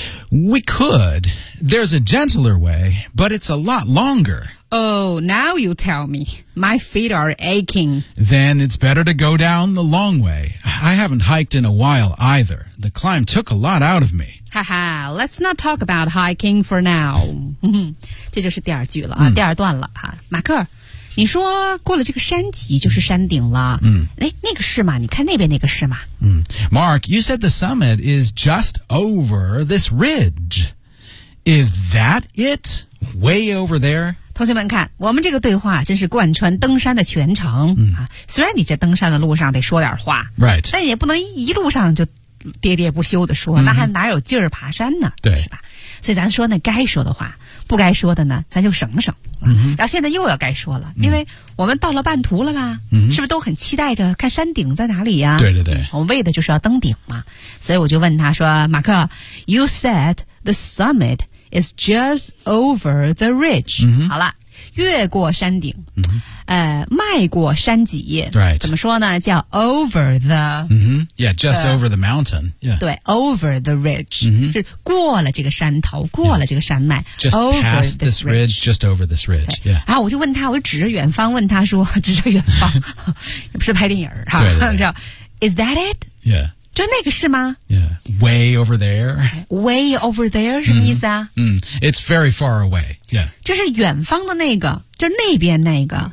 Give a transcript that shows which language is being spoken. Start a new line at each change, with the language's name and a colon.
English: We could. There's a gentler way, but it's a lot longer. Oh, now you tell me. My feet are aching. Then it's better to go down the long way. I haven't hiked in a while either. The climb took a lot out of me. Haha, let's not talk about hiking for now.
Chinese: 这就是第二句了啊，第二段了啊。马克，你说过了这个山脊就是山顶了。那个是吗？你看那边那个是吗？
English: Mark, you said the summit is just over this ridge. Is that it? Way over there?
Chinese: 同学们看，我们这个对话真是贯穿登山的全程、虽然你这登山的路上得说点话、
English: right.
Chinese: 但也不能一路上就喋喋不休的说、那还哪有劲儿爬山呢，对，是吧？所以咱说那该说的话，不该说的呢咱就省省、然后现在又要该说了，因为我们到了半途了吧、是不是都很期待着看山顶在哪里呀、对对对，我们为的就是要登顶嘛。所以我就问他说，马克，
English: You said the summitIs just over the ridge.、
Chinese: 好了，越过山顶、迈过山脊、
English: right.
Chinese: 怎么说呢，叫
English: over the、 yeah, just over the mountain、yeah.
Chinese: 对，
English: over the ridge、
Chinese: 是过了这个山头，过了这个山脉、
English: just over past this ridge, just over this ridge、yeah.
Chinese: 然后我就问他，我就指着远方问他说，指着远方不是拍电影、对对对，
English: 叫 Is that it? Yeah.
Chinese: 就那个是吗？
English: Yeah, way over there. Way over there
Chinese: 什么意思啊？
English: It's very far away. Yeah.
Chinese: 就是远方的那个，就是那边那个，